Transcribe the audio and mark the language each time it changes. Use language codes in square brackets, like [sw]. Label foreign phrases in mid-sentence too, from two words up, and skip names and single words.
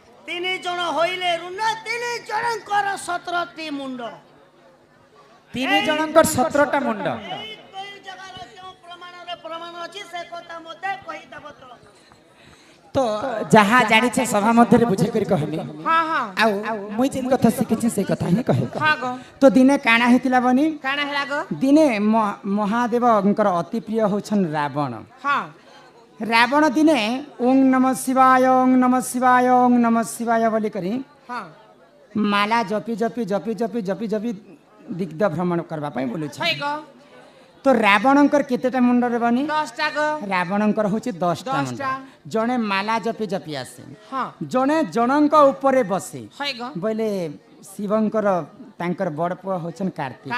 [spv] तीन जन होइले रुंड तीन जनकर 17टी मुंड 3 जनकर 17टा मुंड प्रमाण अछि से कथा मते कहि दब तो जहाँ जानी छे सभा मध्य बुझे कर कहली हां हां आउ मुई जिन कथा शिखिछि से कथा ही कहे हां गो तो दिने काना हेतिला बनी काना हेला गो दिने महादेवंकर अति प्रिय होछन रावण हां रावण दिने [sa] ओं नमः शिवाय ओं नमः शिवाय ओं नमः शिवाय [spv] बोली करी हां माला जपी जपी जपी जपी जपी जपी दिग्ध भ्रमण करबा पई बोलु छ छै गो तो रावणंकर केतेटा मुंड रे बनी 10टा गो रावणंकर होछि 10टा मुंड 10टा जणे माला जपी जपी आसे हां जणे जनंक ऊपरे बसे छै गो बोले शिवंकर तांकर बड़ पुआ होछन कार्तिक